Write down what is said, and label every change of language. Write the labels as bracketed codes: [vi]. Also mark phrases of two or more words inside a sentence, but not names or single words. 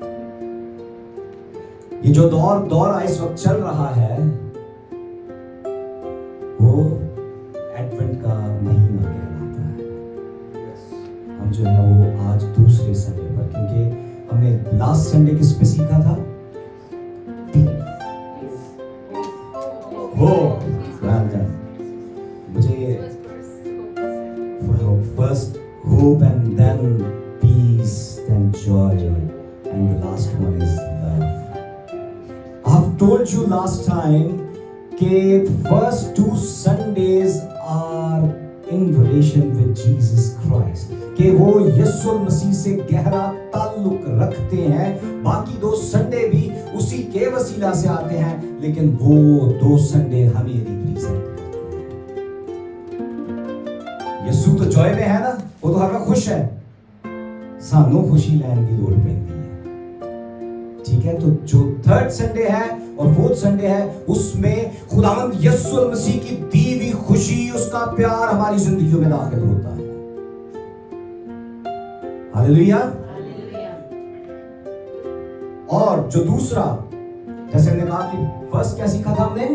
[ur] یہ جو دور اس وقت چل رہا ہے وہ ایڈونٹ کا مہینہ کہلاتا ہے۔ ہم جو ہے وہ آج دوسرے سنڈے پر، کیونکہ ہم نے [en] last Sunday [ur] کس پہ سیکھا تھا؟ [en] مجھے first hope and then peace, then joy, and the last one is love. I've told you last time کہ first two Sundays are in relation with Jesus Christ، [ur] کہ وہ یسوع مسیح سے گہرا تعلق رکھتے ہیں۔ باقی دو سنڈے بھی اسی کے وسیلہ سے آتے ہیں، لیکن وہ دو سنڈے ہمیں ریپریزنٹ کرتے ہیں۔ یسوع تو جوائے میں ہے نا، وہ تو ہر وقت خوش ہے، [pa] سانوں خوشی لین کی لوڑ پیندی ہے، [ur] ٹھیک ہے؟ تو جو [en] third Sunday [ur] ہے اور [en] fourth Sunday [ur] ہے، اس میں خداوند یسوع مسیح کی دی ہوئی خوشی، اس کا پیار ہماری زندگیوں میں داخل ہوتا ہے۔ ہاللیلویا۔ اور جو دوسرا، جیسے ہم نے کہا کہ فرسٹ کیا سیکھا تھا ہم نے؟